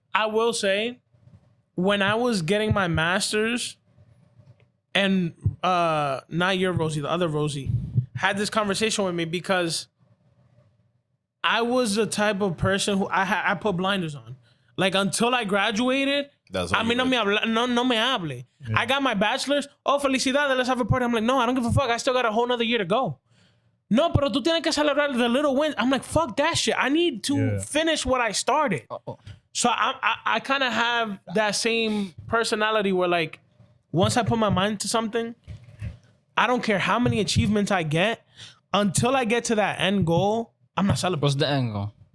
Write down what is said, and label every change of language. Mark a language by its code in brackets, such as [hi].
[en] I will say, when I was getting my master's, and not your Rosie, the other Rosie, had this conversation with me because I was the type of person who I put blinders on. Like until I graduated, That's I all mean, you [es] no me hable. [en] I got my bachelor's. Oh, felicidades, let's have a party. I'm like, no, I don't give a fuck. I still got a whole nother year to go. [es] No, pero tú tienes que celebrar [en] the little wins. I'm like, fuck that shit. I need to finish what I started. So I kind of have that same personality where like, once I put my mind to something, I don't care how many achievements I get. Until I get to that end goal, I'm not celebrating. What's the angle?